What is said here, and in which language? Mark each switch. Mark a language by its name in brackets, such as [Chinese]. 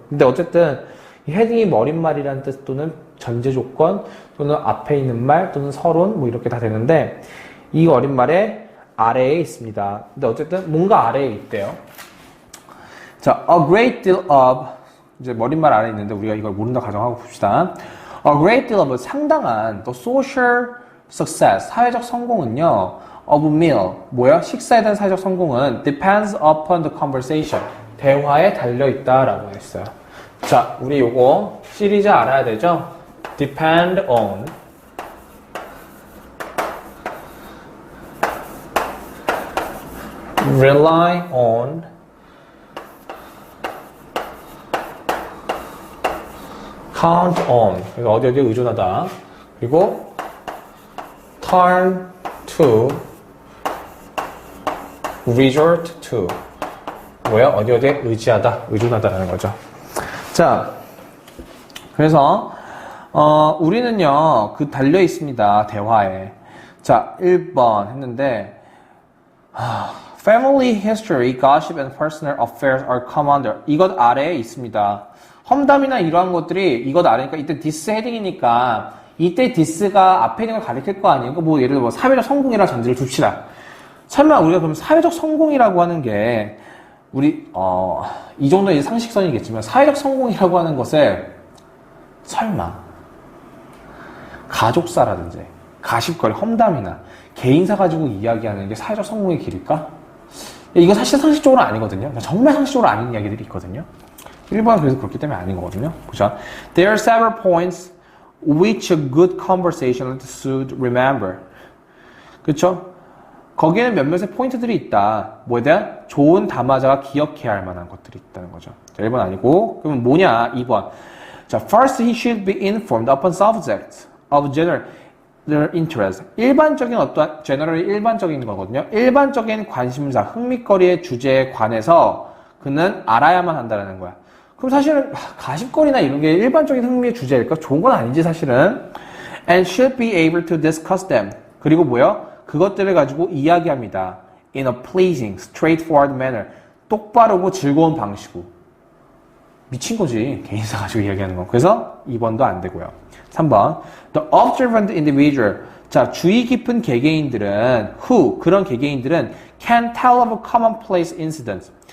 [Korean] 근데 어쨌든 이 헤딩이 머릿말이라는 뜻 또는 전제 조건 또는 앞에 있는 말 또는 서론 이렇게 다 되는데 이 어린말의 아래에 있습니다. 근데 어쨌든 뭔가 아래에 있대요. 자, [English] a great deal of [Korean] 이제 머릿말 아래에 있는데 우리가 이걸 모른다 가정하고 봅시다. [English] A great deal of [Korean] 상당한 [English] the social success [Korean] 사회적 성공은요 [English] of meal [Korean] 뭐야? 식사에 대한 사회적 성공은 [English] depends upon the conversation [Korean] 대화에 달려 있다라고 했어요. 자, 우리 요거 시리즈 알아야 되죠? [English] depend on rely on count on [Korean] 그러니까 어디에 의존하다 그리고 [English] turn to resort to [Korean] 뭐야? 어디에 의지하다 의존하다라는 거죠. 자, 그래서 우리는요 그 달려 있습니다 대화에. 자, 1번 했는데 [English] family history, gossip and personal affairs are come under [Korean] 이것 아래에 있습니다. 험담이나 이러한 것들이 이것 아래니까 이때 this 헤딩이니까 이때 this가 앞에 있는 걸 가리킬 거 아니에요? 예를 들어 사회적 성공이라 전제를 둡시다. 설마 우리가 그럼 사회적 성공이라고 하는 게 우리 이 정도는 이제 상식선이겠지만 사회적 성공이라고 하는 것을 설마 가족사라든지 가십거리 험담이나 개인사 가지고 이야기하는 게 사회적 성공의 길일까? 이거 사실 상식적으로 아니거든요. 정말 상식적으로 아닌 이야기들이 있거든요. 1번은 그래서 그렇기 때문에 아닌 거거든요. 보자. [English] There are several points which a good conversationalist should remember. [Korean] 그쵸? 거기에는 몇몇의 포인트들이 있다. 뭐에 대한? 좋은 담화자가 기억해야 할 만한 것들이 있다는 거죠. 자, 1번 아니고, 그러면 뭐냐? 2번. [English] 자, first he should be informed upon subjects of general interest. [Korean] 일반적인 어떠한, generally 일반적인 거거든요. 일반적인 관심사, 흥미거리의 주제에 관해서 그는 알아야만 한다는 거야. 그럼 사실은 가십거리나 이런 게 일반적인 흥미의 주제일까? 좋은 건 아니지, 사실은. [English] And should be able to discuss them. [Korean] 그리고 뭐요? 그것들을 가지고 이야기합니다. [English] In a pleasing, straightforward manner. [Korean] 똑바르고 즐거운 방식으로. 미친 거지. 개인사 가지고 이야기하는 건. 그래서 2번도 안 되고요. 3번. [English] The observant individual. [Korean] 자, 주의 깊은 개개인들은 [English] who, [Korean] 그런 개개인들은 [English] can tell of commonplace incidents.